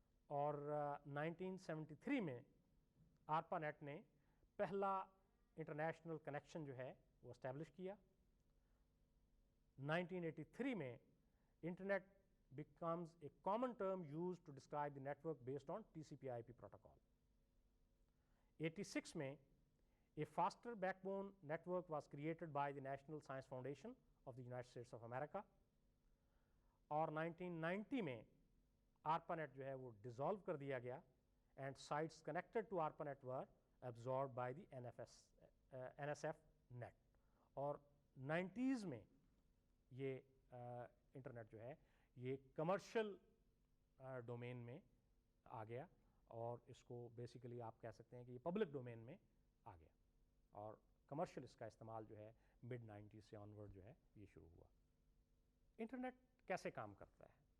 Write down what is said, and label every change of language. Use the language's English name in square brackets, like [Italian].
[Urdu] اور 1973 میں آرپا نیٹ نے پہلا انٹرنیشنل کنیکشن جو ہے وہ اسٹیبلش کیا۔ 1983 میں internet [English] becomes a common term used to describe the network based on TCP/IP protocol. 86 میں a faster backbone network was created by the National Science Foundation of the United States of America. [Urdu] اور 1990 میں ARPANET جو ہے وہ dissolve کر دیا گیا [English] and sites connected to ARPANET were absorbed by the NSF net. [Urdu] اور 90s میں یہ انٹرنیٹ جو ہے یہ کمرشل ڈومین میں آ گیا اور اس کو بیسیکلی آپ کہہ سکتے ہیں کہ یہ پبلک ڈومین میں آ گیا اور کمرشل اس کا استعمال جو ہے مڈ 90s سے آن ورڈ جو ہے یہ شروع ہوا۔ انٹرنیٹ کیسے کام کرتا ہے؟